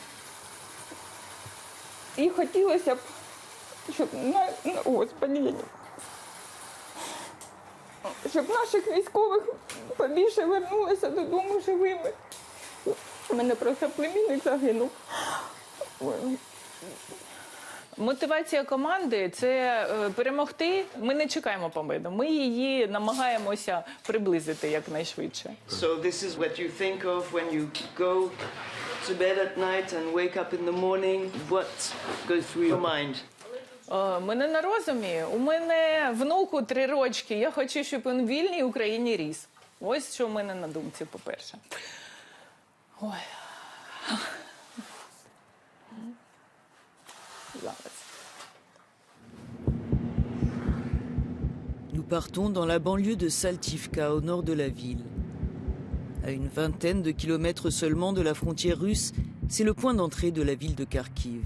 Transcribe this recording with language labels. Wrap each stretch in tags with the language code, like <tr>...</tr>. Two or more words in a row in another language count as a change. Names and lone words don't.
<uk>І хотілося б, щоб щоб наших військових побільше вернулися додому живими. У мене просто племінник загинув. Мотивація команди – це перемогти. Ми не чекаємо победу. Ми її намагаємося приблизити якнайшвидше.</uk> <en>So this is what you think of when you go to bed at night and wake up in the morning. What goes through your mind?</en> <uk>Мене на розумі. У мене внуку 3 рочки. Я хочу, щоб він в вільній Україні ріс. Ось що в мене на думці, по-перше. Ой.</uk> <fr>Nous partons dans la banlieue de Saltivka, au nord de la ville. À une vingtaine de kilomètres seulement de la frontière russe, c'est le point d'entrée de la ville de Kharkiv.</fr>